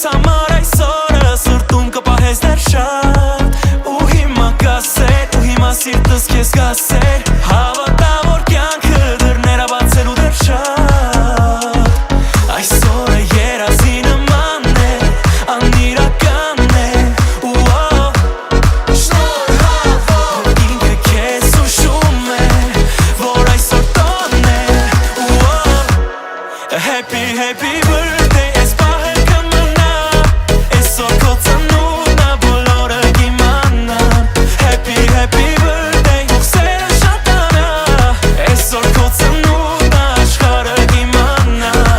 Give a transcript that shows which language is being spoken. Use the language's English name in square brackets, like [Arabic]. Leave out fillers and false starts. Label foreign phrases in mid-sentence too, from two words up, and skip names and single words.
[Armenian] համար այսօրը սրտում կպահես դեռ շատ ու հիմա կասեր ու հիմա սիրտս քեզ կասեր հավատա որ կյանքը դռները բացելու դեռ շատ այսօրը երազի նման է անիրական է ինքը քեզ ուշում է որ այսօր տոնն է [English] Happy, happy birthday, [Armenian] այս պահը կմնա Այսօր քո ծնունդն ա բոլորը կիմանան [English] Happy, happy birthday, [Armenian] հոգսերը շատանա Այսօր քո ծնունդն ա աշխարհը կիմանա